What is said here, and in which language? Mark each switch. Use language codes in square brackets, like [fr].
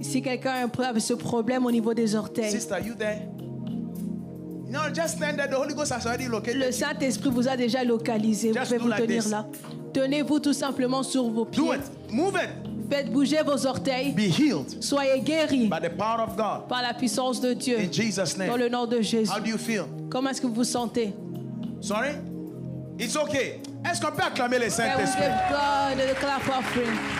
[fr] Si quelqu'un a ce problème au niveau des orteils, [en] sister, you there? No, just stand there. The Holy Ghost has already located [fr] le [en] you. [fr] Saint-Esprit vous a déjà localisé. Vous [en] Just [fr] pouvez [en] do [fr] vous [en] like [fr] tenir [en] this. [fr] là. Tenez-vous tout simplement sur vos [en] Do [fr] pieds. [en] it. Move it. [fr] Faites bouger vos orteils. [en] Be healed [fr] Soyez guéris [en] by the power of God. [fr] par la puissance de Dieu. [en] In Jesus' [fr] Dans [en] name. [fr] le nom de Jésus. [en] How do you feel? [fr] Comment est-ce que vous vous sentez? [en] Sorry? It's okay. [fr] Est-ce qu'on peut acclamer les [en] Can we [fr] Saint-Esprit? [en] give God the clap offering?